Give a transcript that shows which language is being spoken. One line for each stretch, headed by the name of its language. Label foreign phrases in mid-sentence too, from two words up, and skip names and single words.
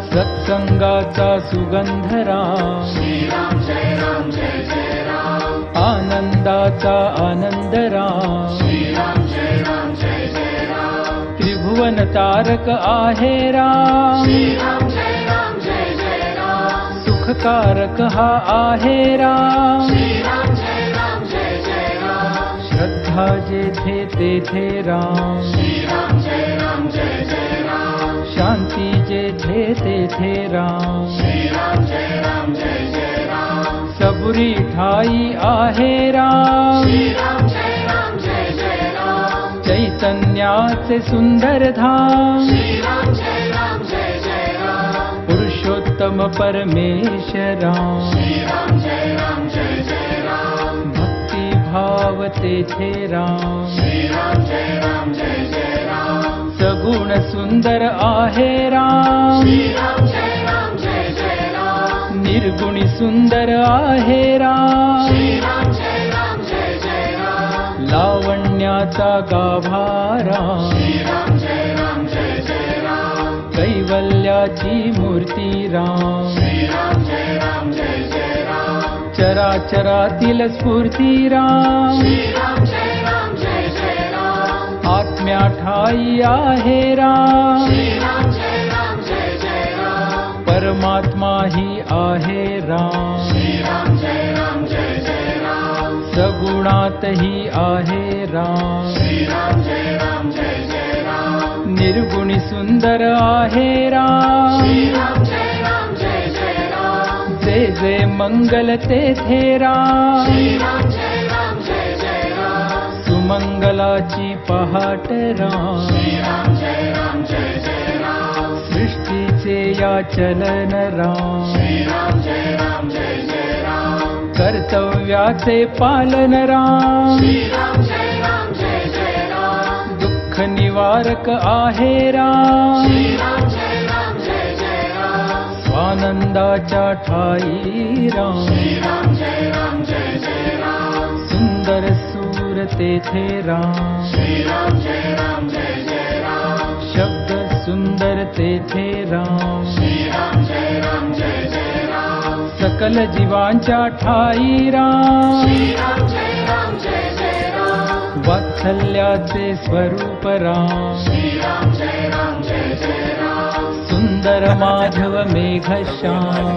Marathi: सत्संगाचा सुगंध राम
Sanskrit: श्री राम जय राम जय जय राम
Marathi: आनंदाचा आनंद राम
Sanskrit: श्री राम जय राम जय जय राम
Marathi: त्रिभुवन तारक आहे राम
Sanskrit: श्री राम जय राम जय जय राम
Marathi: सुखकारक हा आहे राम
Sanskrit: श्री राम जय राम जय जय राम
Marathi: श्रद्धा जेथे तेथे राम
Sanskrit: श्री राम जय राम जय जय राम
Marathi: शांती जेथे तेथे राम
Sanskrit: श्री राम जय राम जय जय राम
Marathi: सबुरी ठाई आहे राम
Sanskrit: श्री राम जय राम जय जय राम
Marathi: चैतन्याचे सुंदर धाम
Sanskrit: श्री राम जय राम जय जय राम
Marathi: पुरुषोत्तम परमेश्वरा
Sanskrit: श्री राम जय राम जय जय राम
Marathi: भक्ती भाव तेथे राम
Sanskrit: श्री राम जय राम जय जय राम
Marathi: सगुण सुंदर आहे राम
Sanskrit: श्री राम जय राम जय जय राम
Marathi: निर्गुणी सुंदर आहे राम
Sanskrit: श्री राम जय राम जय जय राम
Marathi: लावण्याचा गाभारा
Sanskrit: श्री राम जय राम जय जय राम
Marathi: कैवल्याची मूर्ती राम
Sanskrit: श्री राम जय राम जय जय राम
Marathi: चराचरातील स्फूर्ती राम
Sanskrit: श्री राम जय राम जय जय राम
Marathi: आत्म्या ठाई आहे राम
Sanskrit: श्री राम जय राम जय जय राम
Marathi: परमात्मा ही आहे राम
Sanskrit: श्री राम जय राम जय जय राम
Marathi: सगुणातही आहे राम
Sanskrit: श्री राम जय राम जय जय राम
Marathi: निर्गुणी सुंदर आहे राम
Sanskrit: श्री राम जय राम जय जय राम
Marathi: जे जे मंगल तेथे राम
Sanskrit: श्री राम जय राम जय जय राम
Marathi: सुमंगलाची पहाट राम
Sanskrit: श्री राम जय राम जय जय राम
Marathi: सृष्टीचे या चलन राम
Sanskrit: श्री राम जय राम जय जय राम
Marathi: कर्तव्याचे पालन राम
Sanskrit: श्री राम जय राम जय जय राम
Marathi: दुःख निवारक आहे राम
Sanskrit: श्री राम जय राम जय जय राम
Marathi: स्वानंदाच्या ठाई राम
Sanskrit: श्री राम जय राम जय जय राम
Marathi: सुंदर सूर तेथे राम
Sanskrit: श्री राम जय राम जय जय राम
Marathi: शब्द सुंदर तेथे राम
Sanskrit: श्री राम जय राम जय जय राम
Marathi: सकल जीवांच्या ठाई राम
Sanskrit: श्री राम जय राम जय जय राम
Marathi: वात्सल्याचे स्वरूप राम
Sanskrit: श्री राम जय राम जय जय राम
Marathi: सुंदर माधव मेघश्याम